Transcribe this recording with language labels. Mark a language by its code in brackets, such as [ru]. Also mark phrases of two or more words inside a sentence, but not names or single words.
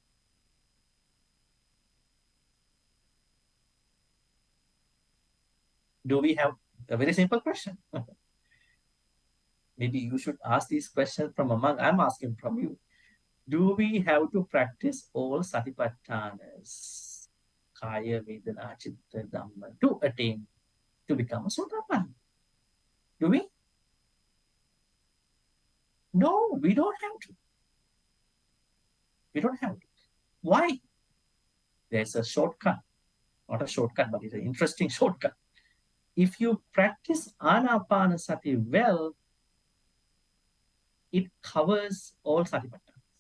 [en] Do we have a very simple question? Maybe you should ask these questions from a monk. I'm asking from you. Do we have to practice all satipatthanas, [pi] kaya, vedana, chitta, dhamma, [en] to become a sotapanna? Do we? No, we don't have to. We don't have to. Why? There's a shortcut. Not a shortcut, but it's an interesting shortcut. If you practice anapanasati well, it covers all satipatthanas.